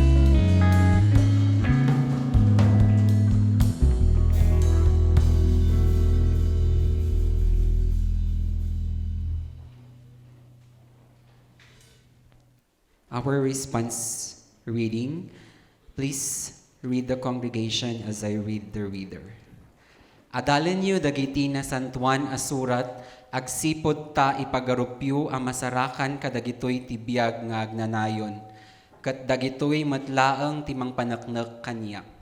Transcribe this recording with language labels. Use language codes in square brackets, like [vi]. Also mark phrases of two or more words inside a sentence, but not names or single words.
[en] Our response reading, please read the congregation as I read the reader. [ilo] Adalan niyo dagiti na santuan asurat, agsipod ta ipagarupyo ang masarakan kadagitoy tibiyag nga agnanayon, kat dagitoy matlaang timang panaknek kanya.